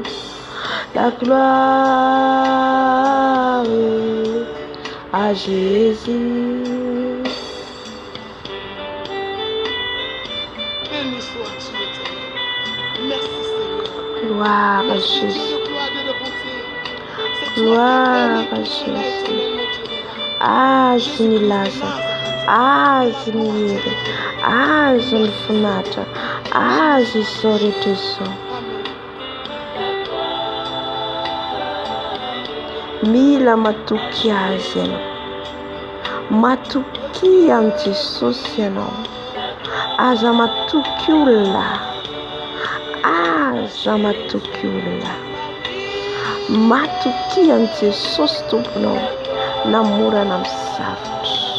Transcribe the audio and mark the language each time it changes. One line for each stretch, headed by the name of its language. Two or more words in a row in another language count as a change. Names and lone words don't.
French: La gloire à Jésus. Béni sois-tu, Éternel. Merci, Seigneur. Gloire à Merci, Jésus. Dieu de gloire, Dieu de bonté. C'est toi Gloire qui à es béni, Jésus. Éternel, mon Dieu.
Malagasy: Azo ny laza, azo ny hery, azo ny finatra, azo izao rehetra izao. Mila matoky azy ianao, matoky an Jesosy ianao, aza matoky olona, aza matoky olona, matoky an Jesosy tomponao, namorana amin'ny sarotra.